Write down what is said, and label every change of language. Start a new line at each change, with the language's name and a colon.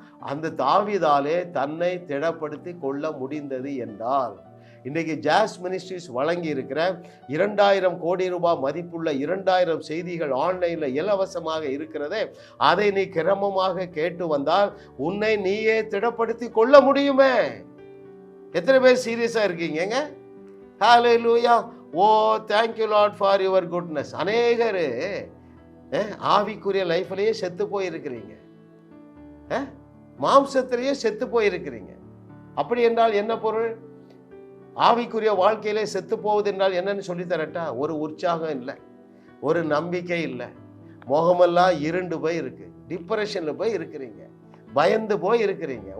Tamil: அந்த தாவீதாலே தன்னை திடப்படுத்தி கொள்ள முடிந்தது என்றால், இன்றைக்கு ஜாஸ் மினிஸ்ட்ரிஸ் வழங்கி இருக்கிற 2000 கோடி ரூபாய் மதிப்புள்ள 2000 செய்திகள் ஆன்லைனில் இலவசமாக இருக்கிறதே, அதை நீ கிரமமாக கேட்டு வந்தால் உன்னை நீயே திடப்படுத்தி கொள்ள முடியுமே. எத்தனை பேர் சீரியஸாக இருக்கீங்க? ஹalleluya.
English: Oh thank you Lord for your goodness.
Tamil: அநேகர் ஆவிக்குரிய லைஃப்லேயே செத்து போயிருக்கிறீங்க. மாம்சத்திலேயே செத்து போயிருக்கிறீங்க. அப்படி என்றால் என்ன பொருள்? ஆவிக்குரிய வாழ்க்கையிலே செத்து போவது என்றால் என்னன்னு சொல்லி தரட்டா? ஒரு உற்சாகம் இல்லை, ஒரு நம்பிக்கை இல்லை, முகமெல்லாம் இருண்டு போய் இருக்கு, டிப்ரெஷன்ல போய் இருக்கிறீங்க, பயந்து போய் இருக்கிறீங்க.